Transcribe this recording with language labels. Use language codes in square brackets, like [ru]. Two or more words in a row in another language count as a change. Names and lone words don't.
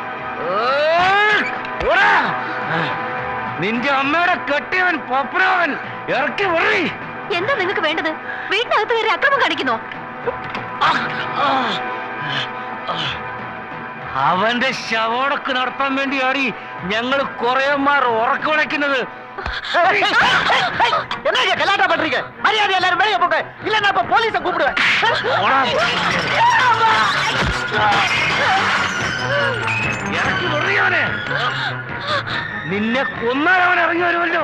[ml] നിന്റെ അമ്മയുടെ കെട്ടിയവൻ പപ്പനവൻ. ഇറക്കി വിടറി. എന്താ നിങ്ങൾക്ക് വേണ്ടത്? വീട്ടിനകത്ത് കയറി അക്രമം കാണിക്കുന്നോ? അവന്റെ ശവോടക്ക് നടത്താൻ വേണ്ടിയാണ് ഞങ്ങൾ കുറേമാർ ഉറക്കുളയ്ക്കുന്നത്. [ta] என்ன கலாட்டா பண்றீங்க? மரியாதை எல்லாரும் வெளியே போங்க, இல்லன்னா அப்ப போலீஸை கூப்பிடுவேன். [ml] ഇറക്കി മുറിയവനെ, നിന്നെ കൊന്നാൽ അവൻ ഇറങ്ങി വരുമല്ലോ.